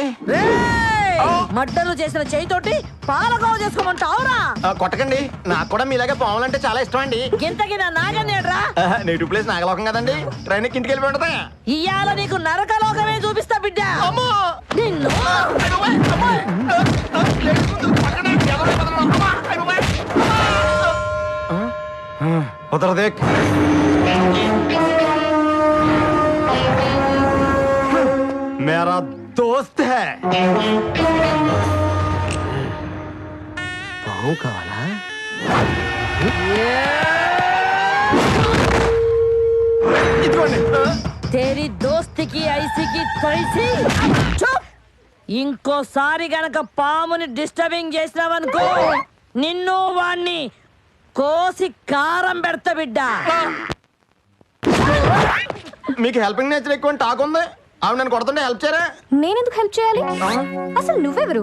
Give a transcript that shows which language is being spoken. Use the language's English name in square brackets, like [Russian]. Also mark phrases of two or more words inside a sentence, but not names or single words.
[Telugu] మడ్డలు చేసిన చేయితోటి పాలకోవ చేసుకోమంటావురా? కొట్టకండి, నాకు కూడా మీలాగే పాములంటే చాలా ఇష్టం అండి. ఇంతకి నా నాగన్నేడ్రా? [English] native place [Telugu] నాగలోకం కదండి, ట్రైన్ ఇంటికి వెళ్ళిపోయి ఉంటదా. ఇయ్యాల నీకు నరకలోకమే చూపిస్తా బిడ్డ. నిన్ను [Hindi] उधर देख. मेरा दोस्त है. [Telugu] పావు కావాలా? [Hindi] तेरी दोस्ती की ऐसी की तैसी. चुप. [Telugu] ఇంకోసారి గనక పాముని డిస్టర్బింగ్ చేసినావనుకో నిన్ను వాణ్ణి కోసి కారం పెడతా బిడ్డ. మీకు [English] helping nature [Telugu] ఎక్కువ టాక్ ఉంది. ఆవిడ నన్ను కొడుతుంటే హెల్ప్ చేయరా? నేనెందుకు హెల్ప్ చేయాలి? అసలు నువ్వెవరు?